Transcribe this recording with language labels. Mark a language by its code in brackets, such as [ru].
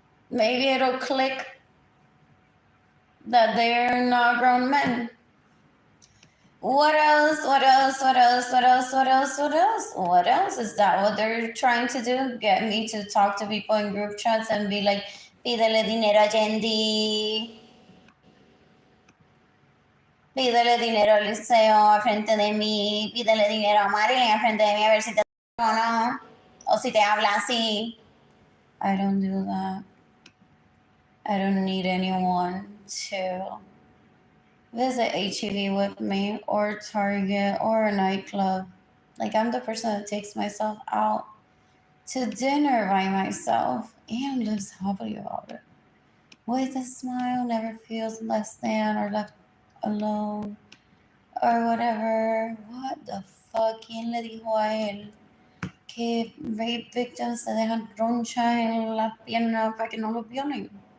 [en] Maybe it'll click that they're not grown men. What else? What else? What else? What else? What else? What else? What else? Is that what they're trying to do? Get me to talk to people in group chats and be like, [es] pídele dinero a Yendi. Pídele dinero a Liceo a frente de mí. Pídele dinero a Marilyn a frente de mí a ver si te o no. O si te habla así. [en] I don't do that. I don't need anyone to visit HEB with me or Target or a nightclub. Like, I'm the person that takes myself out to dinner by myself and lives happily about it. With a smile, never feels less than or left alone or whatever. What the fuck? [es] ¿Quién le dijo a él que [en] rape victims [es] se dejan ronchas en las piernas para que no los violen?